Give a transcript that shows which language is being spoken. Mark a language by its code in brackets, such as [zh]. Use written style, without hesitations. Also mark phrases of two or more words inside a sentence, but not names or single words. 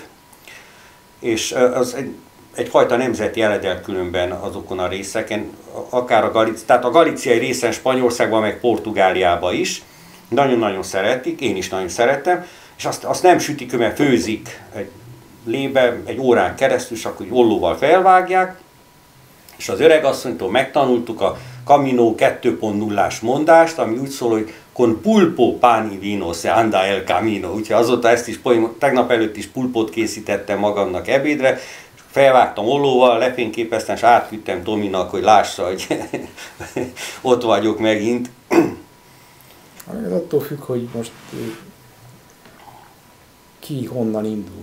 [hu] És az egyfajta nemzeti eledel különben azokon a részeken, akár tehát a galíciai részen Spanyolországban, meg Portugáliában is. Nagyon-nagyon szeretik, én is nagyon szeretem, és azt nem sütik, mert főzik egy lébe egy órán keresztül, és akkor ollóval felvágják, és az öregasszonytól megtanultuk a Camino 2.0-ás mondást, ami úgy szól, hogy [es] con pulpo pani vino se anda el camino. [hu] Úgyhogy azóta ezt is, tegnap előtt is pulpot készítettem magamnak ebédre, felvágtam ollóval, lefényképeztem, és átküldtem Tominak, hogy lássa, hogy ott vagyok megint. Ez attól függ, hogy most ki honnan indul.